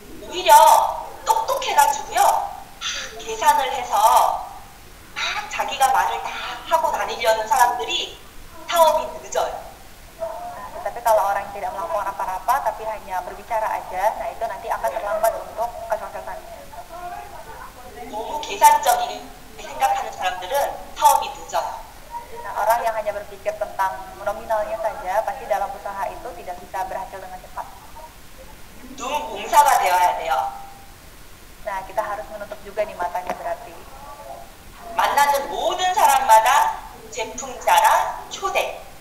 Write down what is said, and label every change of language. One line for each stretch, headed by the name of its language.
Korean: 오히려 똑똑해가지고요. 계산을 해서 막 자기가 말을 다 하고 다니려는 사람들이 사업이 늦어요.
Indonesian: Nah, tetapi kalau orang yang tidak melakukan apa-apa tapi hanya berbicara aja, nah itu nanti akan terlambat untuk kesuksesannya.
Korean: 너무 계산적인 생각하는 사람들은 사업이 늦어요.
Indonesian: Nah, orang yang hanya berpikir tentang nominalnya saja, pasti dalam usaha itu tidak bisa berhasil dengan cepat.
Korean: 눈 봉사가 되어야 돼요.
Indonesian: Nah, kita harus menutup juga nih matanya berarti.
Korean: 만나는 모든 사람마다 제품자랑 초대.